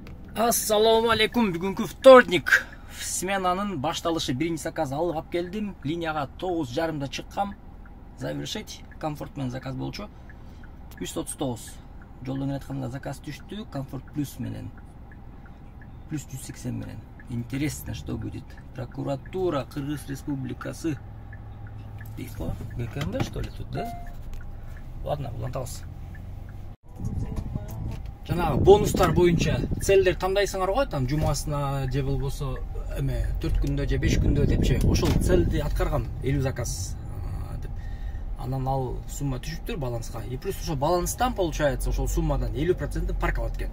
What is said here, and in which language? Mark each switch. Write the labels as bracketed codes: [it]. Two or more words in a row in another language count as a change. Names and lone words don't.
[ky] Ассаламу алейкум, бүгүнкү вторник. Сменанын башталышы, биринчи заказ алып алып келдим. Линияга 9:30 чыккам. Завершить. Комфорт менен заказ болчу. 139. Жолдон айтканда заказ түштү. Комфорт плюс менен. Плюс 180 менен. [ru] Интересно, что будет. [ky] Прокуратура Кыргыз Республикасы. Дейско? ГКМБ, [ru] что ли, тут, да? Ладно, [ky] улантабыз. Жанагы бонустар боюнча целдер тандайсыңар го, там жумасына же болбосо эме 4 күндө же 5 күндө депчи. Ошол целди аткарган 50 заказ деп. Анан ал сумма түшүптүр баланска. [ru] И плюс [ky] ошол баланстан получается ошол суммадан 50% парк алат экен.